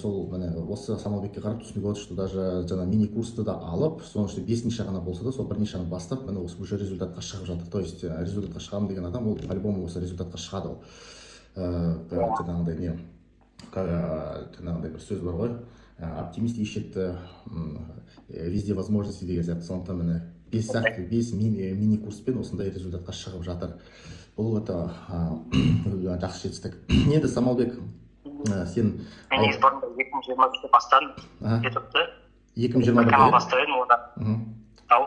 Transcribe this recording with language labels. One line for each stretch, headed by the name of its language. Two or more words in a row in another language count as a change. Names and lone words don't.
Kazakh: Сол осы Самалбекке қарап түсінуге болады,
Russian: что даже
Kazakh: жаңа мини-курсты да алып, соның ішінде 5 ниша ғана болса да, сол бір нишаны бастап, міне осы уже результатқа шығып жатыр.
Russian: То есть
Kazakh: результатқа шығамын деген адам, ол по-любому осы результатқа шығады ол. Жаңағыдай не, жаңағыдай бір сөз бар ғой,
Russian: оптимист ищет везде возможности
Kazakh: деген сияқты. Сондықтан міне 5 мини-курспен осындай результатқа шығып жатыр. Бұл жақсы жетістік. Енді Самалбек, сен... Мен негізі бұрында 2023-те бастадым ютубты. 2020-да канал бастап едім одан. Ау?